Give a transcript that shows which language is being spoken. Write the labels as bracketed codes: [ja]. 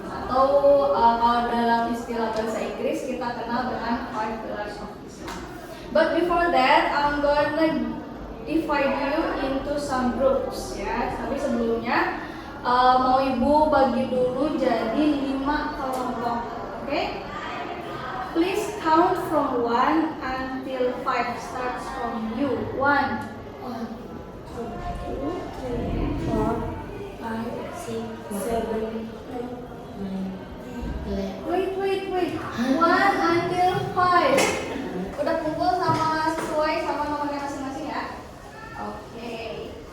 [id] Atau kalau dalam istilah bahasa Inggris kita kenal dengan [en] five pillars of Islam. But before that, I'm gonna divide you into some groups ya. [id] Tapi sebelumnya mau ibu bagi dulu jadi 5 kelompok. [en] Okay? Please count from 1 until 5. Starts from you. 1, 2, 3, 4, 5, 6, 7, 8, 9, 10. Wait. 1 until 5. [id] Udah kumpul sama sesuai sama nomornya masing-masing ya. Okay.